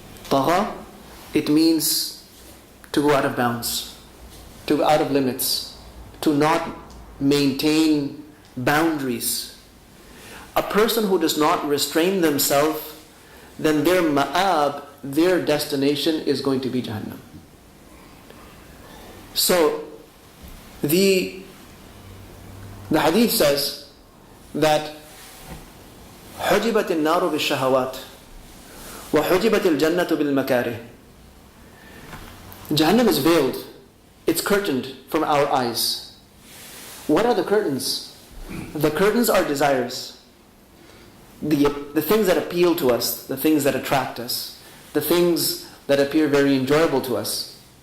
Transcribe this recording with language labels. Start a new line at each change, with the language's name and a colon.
English: طغى, it means to go out of bounds, to go out of limits, to not maintain boundaries. A person who does not restrain themselves, then their ma'ab, their destination is going to be Jahannam. So, the hadith says that
Arabic: حُجِبَتِ النَّارُ بِالشَّهَوَاتِ وَحُجِبَتِ الْجَنَّةُ بِالْمَكَارِهِ.
English: Jahannam is veiled. It's curtained from our eyes. What are the curtains? The curtains are desires. The things that appeal to us, the things that attract us, the things that appear very enjoyable to us.